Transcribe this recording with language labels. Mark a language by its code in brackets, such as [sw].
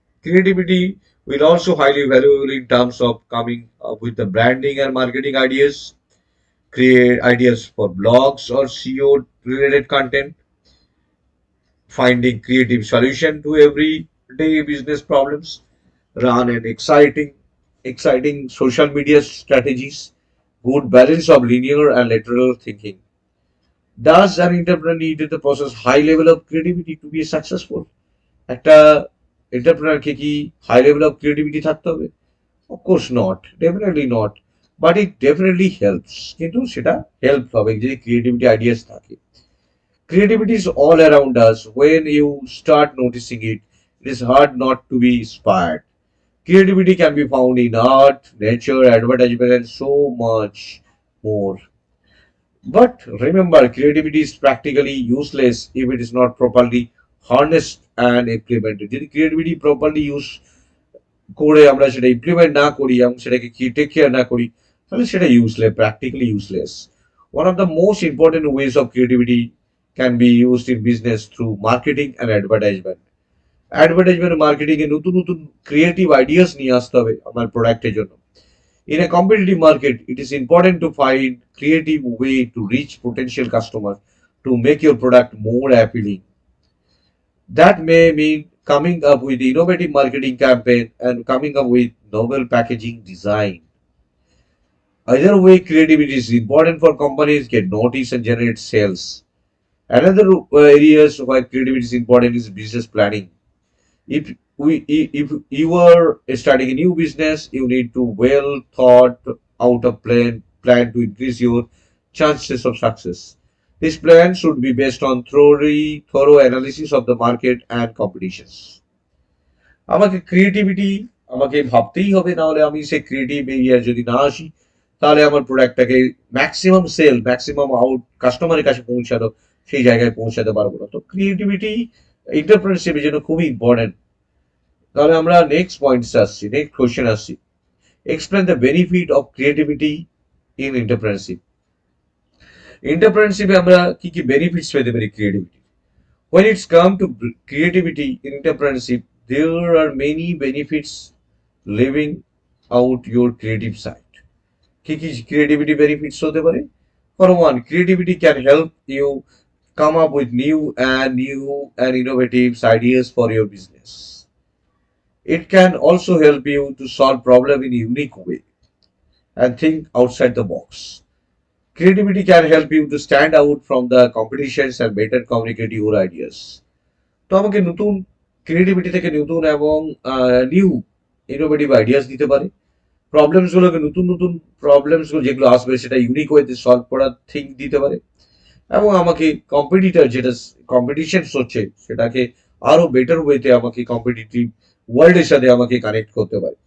[en] Creativity will also highly valuable in terms of coming up with the branding and marketing ideas, create ideas for blogs or SEO related content, finding creative solution to everyday business problems, run an exciting social media strategies, good balance of linear and lateral thinking. Does an entrepreneur need to possess high level of creativity to be successful? [bn] একটা এন্টারপ্রেনারকে কি high level of creativity থাকতে হবে? [en] Of course not, definitely not, but it definitely helps. [bn] কিন্তু সেটা help হবে যদি creativity ideas থাকে। [en] Creativity is all around us. When you start noticing it, it is hard not to be inspired. Creativity can be found in art, nature, advertisement, and so much more. But remember, creativity is practically useless if it is not properly harnessed and implemented. [bn] যদি creativity properly use করে আমরা সেটা implement না করি এবং সেটাকে কি take care না করি, তাহলে সেটা useless, [en] practically useless. One of the most important ways of creativity can be used in business through marketing and advertisement. [bn] Advertisement marketing এ নতুন নতুন ক্রিয়েটিভ আইডিয়াস নিয়ে আসতে হবে আমার প্রোডাক্টের জন্য। [en] In a competitive market, it is important to find creative way to reach potential customers to make your product more appealing. That may mean coming up with innovative marketing campaign and coming up with novel packaging design. Either way, creativity is important for companies get notice and generate sales. Another areas where creativity is important is business planning. If you are starting a new business, you need to well thought out a plan to increase your chances of success. This plan should be based on thorough analysis of the market and competitions. [bn] আমাকে creativity আমাকে ভাবতেই হবে, না হলে আমি সেই creative এরিয়ার যদি না আসি, তাহলে আমার প্রোডাক্টটাকে ম্যাক্সিমাম আউট কাস্টমারের কাছে পৌঁছানো সেই জায়গায় পৌঁছাতে পারবো না। তো ক্রিয়েটিভিটি এন্টারপ্রেনারশিপের জন্য খুবই ইম্পর্টেন্ট। তাহলে আমরা নেক্সট কোয়েশ্চেন আসছি। [en] Explain the benefit of creativity in entrepreneurship. [bn] এন্টারপ্রেনারশিপে আমরা কি কি বেনিফিটস পেতে পারি creativity? [en] When it's come to creativity in entrepreneurship, there are many benefits living out your creative side. [bn] কি কি creativity benefits হতে পারে? [en] For one, creativity can help you come up with new and innovative ideas for your business. It can also help you to solve problem in a unique way and think outside the box. Creativity can help you to stand out from the competitions and better communicate your ideas. [bn] তো আমাকে নতুন creativity থেকে নতুন এবং new innovative ideas দিতে পারে। Problems গুলোকে নতুন নতুন প্রবলেমস গুলো যেগুলো আসবে সেটা ইউনিক ওয়েতে সলভ করার থিঙ্ক দিতে পারে এবং আমাকে কম্পিটিটর যেটা কম্পিটিশন হচ্ছে সেটাকে আরো বেটার ওয়েতে আমাকে কম্পিটিটিভ ওয়ার্ল্ডের সাথে আমাকে কানেক্ট করতে পারে।